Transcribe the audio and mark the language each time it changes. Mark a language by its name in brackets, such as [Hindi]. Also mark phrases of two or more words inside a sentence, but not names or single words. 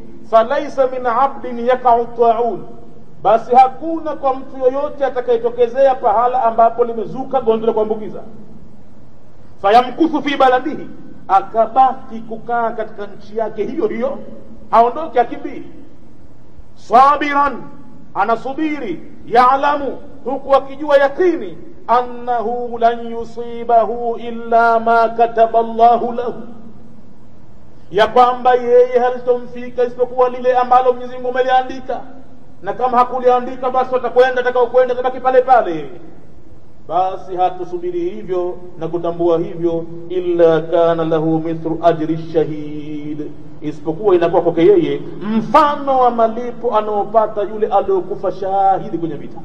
[Arabic] Falaisa min 'abdin yaqa'u ta'un, [Swahili] basi hakuna kwa mtu yoyote atakayetokezea pahala ambapo limezuka gonjwa la kuambukiza, [Arabic] fayamkuthu fi baladihi, [Swahili] akabaki kukaa katika nchi yake hiyo, haondoki akimbii, sabiran, anasubiri, ya'lamu, huku akijua yakini, [Arabic] annahu lan yusibahu illa ma kataba Allahu lahu, [Swahili] ya kwamba yeye halitomfika isipokuwa lile ambalo Mwenyezi Mungu ameliandika, na kama hakuliandika basi atakwenda atakaokwenda tabaki pale pale. Basi hatusubiri hivyo na kutambua hivyo, [Arabic] illa kana lahu mithlu ajri shahid, [Swahili] isipokuwa inakuwa kwake yeye mfano wa malipo anaopata yule aliyokufa shahidi kwenye vita.